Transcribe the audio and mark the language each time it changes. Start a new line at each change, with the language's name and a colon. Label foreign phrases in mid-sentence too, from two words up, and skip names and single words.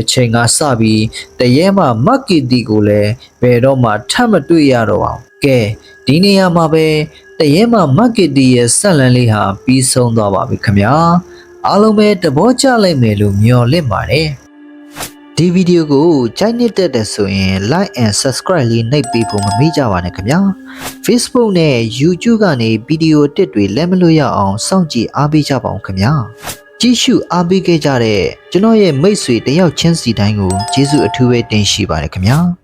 Burmese: ချိန်ကစပြီးတရဲမှမက်ကီတီကိုလည်းဘယ်တော့မှထပ်မတွေ့ရတော့ပါဘူးကဲဒီနေရာ မှာပဲတရဲမှမက်ကီတီရဲ့ဆက်လန်းလေးဟာပြီးဆုံးသွားပါပြီခင်ဗျာအားလုံးပဲသဘောကျလိုက်မယ်လို့မျှော်လင့်ပါတယ်ဒီဗီဒီယိုကိုကြိုက်နေတဲ့တဲ့ဆိုရင်
English: like and subscribe
Burmese: လေးနှိပ်ပေးဖို့မမေ့ကြပါနဲ့ခင်ဗျာ Facebook နဲ့ YouTube ကနေဗီဒီယိုတစ်တွေလက်မလွတ်ရအောင်စောင့်ကြည့်အားပေးကြပါဦးခင်ဗျာကြည့်ရှုအားပေးခဲ့ကြတဲ့ကျွန်တော်ရဲ့မိတ်ဆွေတယောက်ချင်းစီတိုင်းကိုကျေးဇူးအထူးပဲတင်ရှိပါတယ်ခင်ဗျာ